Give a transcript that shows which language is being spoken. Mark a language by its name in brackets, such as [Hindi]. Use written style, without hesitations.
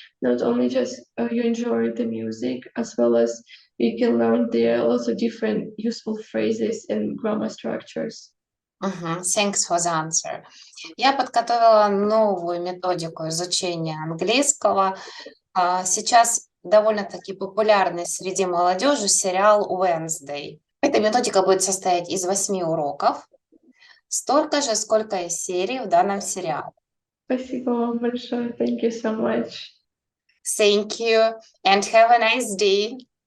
[English] Not only just you enjoy the music, as well as you can learn there also different useful phrases and grammar structures. Thanks for the answer. [Russian] Я подготовила новую методику изучения английского. Сейчас довольно-таки популярный среди молодежи сериал Wednesday. Эта методика будет состоять из 8 уроков, столько же, сколько и серий в данном сериале. Спасибо вам большое. [English] Thank you so much. Thank you and have a nice day.